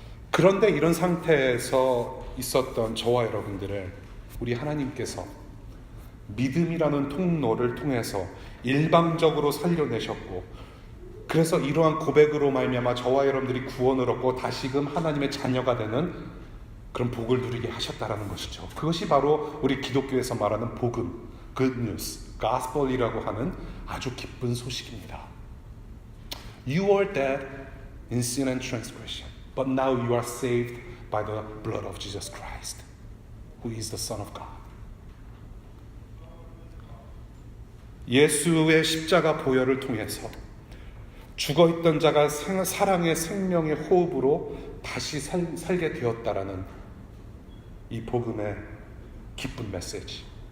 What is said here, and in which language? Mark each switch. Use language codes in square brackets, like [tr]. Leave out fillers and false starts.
[ko] 그런데 이런 상태에서 있었던 저와 여러분들을 우리 하나님께서 믿음이라는 통로를 통해서 일방적으로 살려내셨고, 그래서 이러한 고백으로 말미암아 저와 여러분들이 구원을 얻고 다시금 하나님의 자녀가 되는 그런 복을 누리게 하셨다라는 것이죠. 그것이 바로 우리 기독교에서 말하는 복음, good news, gospel이라고 하는 아주 기쁜 소식입니다. [en] You were dead in sin and transgression, but now you are saved by the blood of Jesus Christ, who is the Son of God. [ko] 예수의 십자가 보혈을 통해서 죽어있던 자가 사랑의 생명의 호흡으로 다시 살게 되었다라는 이 복음의 기쁜 메시지.